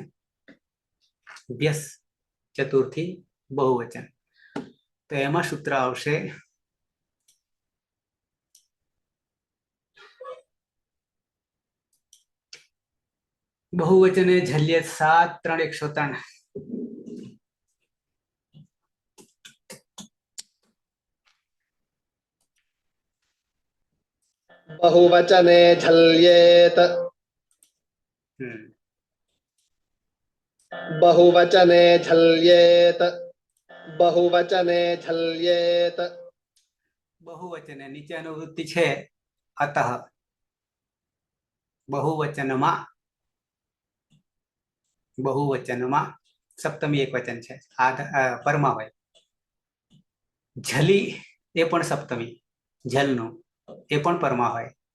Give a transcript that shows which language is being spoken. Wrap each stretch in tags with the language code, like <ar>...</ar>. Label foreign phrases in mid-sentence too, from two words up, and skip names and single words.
<gu>ભ્યસ ચતુર્થી બહુવચન, તો એમાં સૂત્ર આવશે</gu> <sa>બહુવચને ઝલ્ય</sa> <gu>7 3 103.</gu> <sa>बहुवचने झल्येत, बहुवचने झल्येत, बहुवचने झल्येत.</sa> <gu>બહુવચને નીચે અનુવૃત્તિ છે અતઃ. બહુવચનમાં, બહુવચનમાં સપ્તમી એક વચન છે, પરમાં હોય. ઝલી એ પણ સપ્તમી, ઝલનું એ પણ પરમાં હોય.</gu>